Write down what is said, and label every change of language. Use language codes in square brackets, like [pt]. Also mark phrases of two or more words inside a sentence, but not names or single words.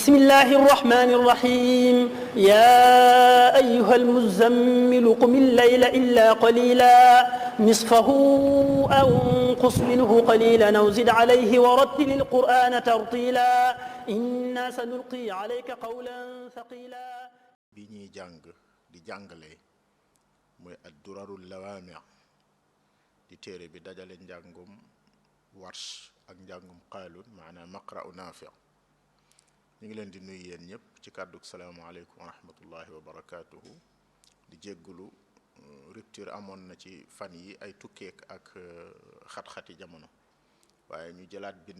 [ar] بسم الله الرحمن الرحيم يا أيها المزمل قم الليل إلا قليلا نصفه أو انقص منه قليلا أو زد عليه ورتل القرآن ترتيلا إنا سنلقي عليك قولا ثقيلا [wo] bi ñuy jàng di jàngale mooy ad-durarul lawaami' di téere bi dajale njàngum warsh ak njàngum qaalun maanaam [ar] مقرأ نافع' [wo] ñu ngi leen di nuyu yéen ñëpp ci kàddug [ar] السلام عليكم ورحمة الله وبركاته [wo] di jéggulu rupture amoon na ci fan yi ay tukkeek ak xat-xati jamono waaye ñu jëlaat bind